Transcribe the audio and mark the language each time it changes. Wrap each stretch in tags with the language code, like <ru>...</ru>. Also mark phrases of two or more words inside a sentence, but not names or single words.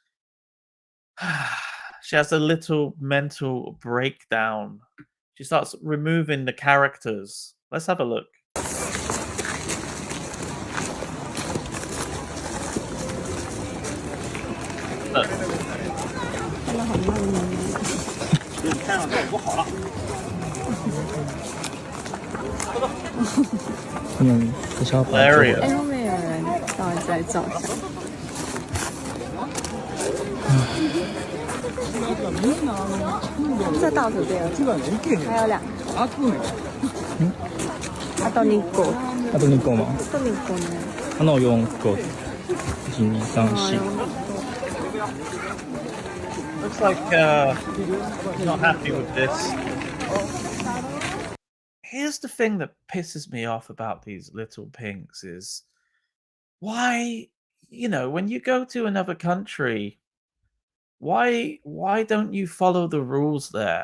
<en>She has a little mental breakdown. She starts removing the characters. Let's have a look. Look.</en> <zh>真的好慢呢。</zh> <en>Hilarious.</en> <zh>哎，后面有人到底在照相。这倒数第二个，还有2个。</zh> <ja>あと2個。あと2個も。あと2個ね。 4 個。1、2、3、4。</ja> <en>Looks like he's not happy with this. Here's the thing that pisses me off about these little pinks is why, when you go to another country, why don't you follow the rules there?</en>